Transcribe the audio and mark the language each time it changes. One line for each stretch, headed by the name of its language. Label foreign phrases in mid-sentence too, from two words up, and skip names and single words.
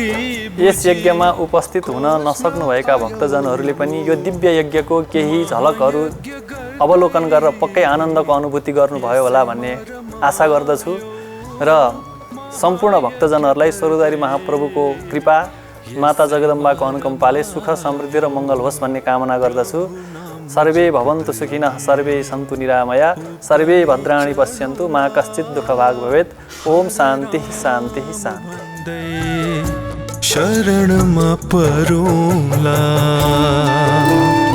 Nepali: यस यज्ञमा उपस्थित हुन नसक्नुभएका भक्तजनहरूले पनि यो दिव्य यज्ञको केही झलकहरू अवलोकन गरेर पक्कै आनन्दको अनुभूति गर्नुभयो होला भन्ने आशा गर्दछु र सम्पूर्ण भक्तजनहरूलाई स्वर्गद्वारी महाप्रभुको कृपा, माता जगदम्बाको अनुकम्पाले सुख समृद्धि र मङ्गल होस् भन्ने कामना गर्दछु।
Sanskrit: सर्वे भवन्तु सुखिनः, सर्वे सन्तु निरामया, सर्वे भद्राणि पश्यन्तु, मा कश्चित् दुःखभाग् भवेत्। ओम शान्ति शान्ति शान्ति।
Nepali: शरणमा परौँला।